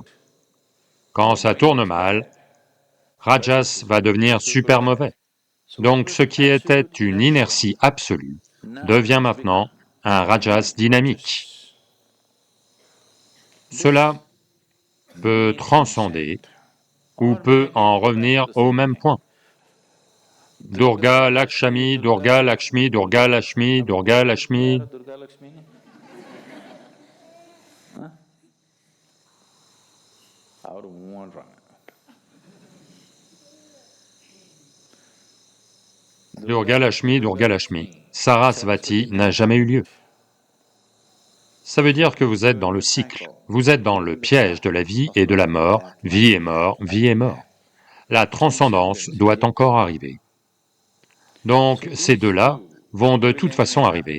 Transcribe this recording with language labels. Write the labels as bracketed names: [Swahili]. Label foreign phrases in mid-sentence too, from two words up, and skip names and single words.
[French] Quand ça tourne mal, Rajas va devenir super mauvais. Donc ce qui était une inertie absolue devient maintenant un Rajas dynamique. Cela peut transcender ou peut en revenir au même point. Durga Lakshmi, Durga Lakshmi, Durga Lakshmi, Durga Lakshmi. Durga Lakshmi, Durga Lakshmi. Sarasvati n'a jamais eu lieu. Ça veut dire que vous êtes dans le cycle, vous êtes dans le piège de la vie et de la mort, vie et mort, vie et mort. La transcendance doit encore arriver. Donc ces deux-là vont de toute façon arriver.